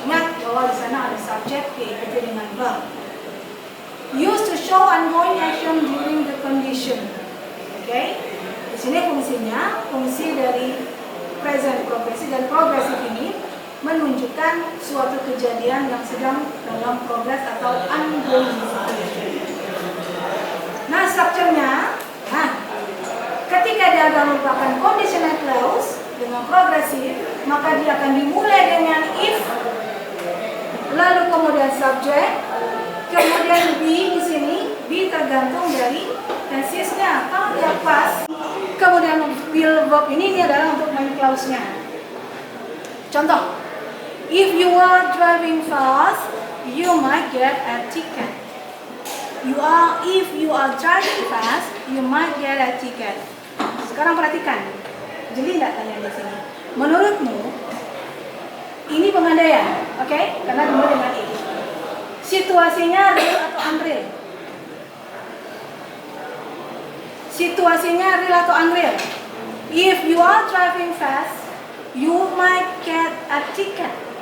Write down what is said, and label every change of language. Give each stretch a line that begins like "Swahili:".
Indonesian: Ingat bahwa di sana ada subjek diikuti dengan verb.
English: Used to show ongoing action during the condition.
Indonesian: Okay? Di sini fungsinya, fungsi dari present progressive dan progressive ini menunjukkan suatu kejadian yang sedang dalam progres atau ongoing. Nah, strukturnya, ketika dia merupakan conditional clause dengan progresif, maka dia akan dimulai dengan if, lalu kemudian subject, kemudian be di sini, be tergantung dari tensesnya. Kalau dia pas, kemudian will verb ini adalah untuk main clause-nya.
English: Contoh, if you are driving fast, you might get a ticket. If you are driving fast, you might get a ticket.
Indonesian: Sekarang perhatikan, jeli tidak tanya di sini. Menurutmu, ini pengandaian, oke? Karena dimulai dengan if. Situasinya real atau unreal? Situasinya real atau unreal?
English: If you are driving fast, you might get a ticket.